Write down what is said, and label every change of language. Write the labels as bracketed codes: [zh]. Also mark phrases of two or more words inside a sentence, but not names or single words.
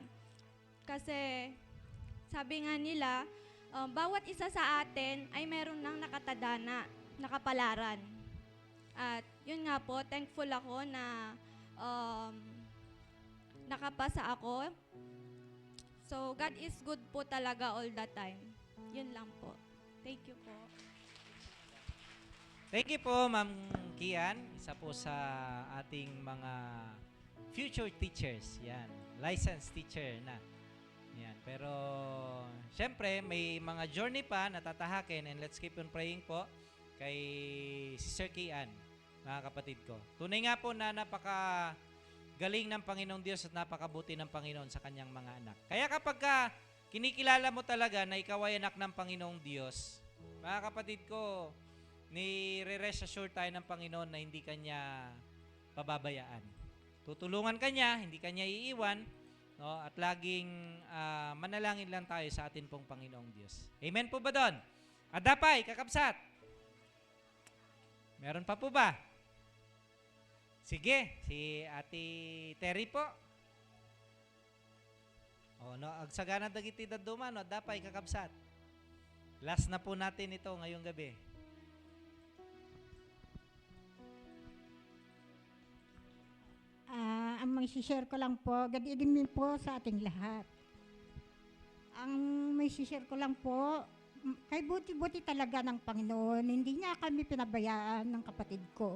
[tl] Kasi sabi nga nila, bawat isa sa atin ay meron ng nakatadana, nakapalaran. At yun nga po, thankful ako na nakapasa ako. [en] So, God is good [tl] po talaga [en] all the time. [tl] Yun lang po. [en] Thank you po. Thank you po, Ma'am Kian. [tl] Isa po sa ating mga [en] future teachers. [tl] Yan. [en] Licensed teacher [tl] na. Yan. Pero, syempre, may mga journey pa na tatahakin and [en] let's keep on praying [tl] po kay Sister Kian, mga kapatid ko. Tunay nga po na galing ng Panginoong Diyos at napakabuti ng Panginoon sa kanyang mga anak. Kaya kapag kinikilala mo talaga na ikaw ay anak ng Panginoong Diyos, mga kapatid ko, ni- [en] rest assure [tl] tayo ng Panginoon na hindi kanya pababayaan. Tutulungan kanya, hindi kanya iiwan, no? At laging manalangin lang tayo sa atin pong Panginoong Diyos. Amen po ba doon? [ilo] Adapay, kakabsat. [tl] Meron pa po ba? Sige, si Ate Terry po. [ilo] No, agsagana dagiti daduma, no, adapay, kakabsat. [tl] Last na po natin ito ngayong gabi. Ang may share ko lang po, gadiin po sa ating lahat. Ang may share ko lang po, kay buti-buti talaga ng Panginoon, hindi niya kami pinabayaan ng kapatid ko.